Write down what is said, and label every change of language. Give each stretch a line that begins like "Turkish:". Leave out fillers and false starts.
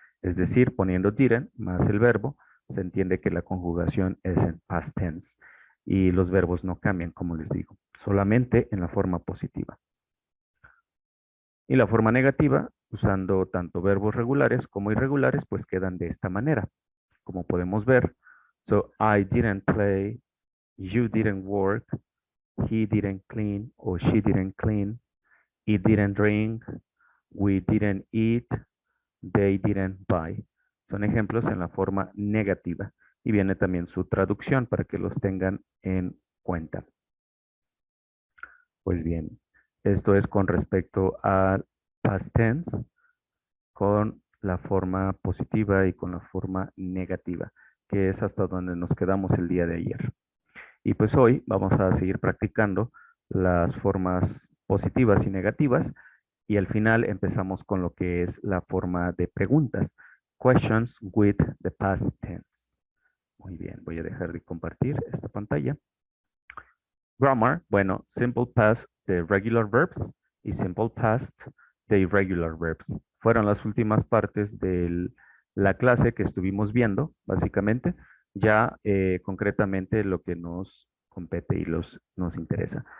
Spanish: Es decir, poniendo didn't más el verbo, se entiende que la conjugación es en past tense y los verbos no cambian, como les digo, solamente en la forma positiva. Y la forma negativa, usando tanto verbos regulares como irregulares, pues quedan de esta manera. Como podemos ver,
English: so I didn't play, you didn't work, he didn't clean or she didn't clean, it didn't drink, we didn't eat, they didn't buy.
Spanish: Son ejemplos en la forma negativa y viene también su traducción para que los tengan en cuenta. Pues bien, esto es con respecto al past tense con la forma positiva y con la forma negativa, que es hasta donde nos quedamos el día de ayer. Y pues hoy vamos a seguir practicando las formas positivas y negativas y al final empezamos con lo que es la forma de preguntas.
English: Questions with the past tense.
Spanish: Muy bien, voy a dejar de compartir esta pantalla. Grammar, bueno, simple past de regular verbs y simple past de irregular verbs. Fueron las últimas partes de la clase que estuvimos viendo, básicamente, ya concretamente lo que nos compete y nos interesa.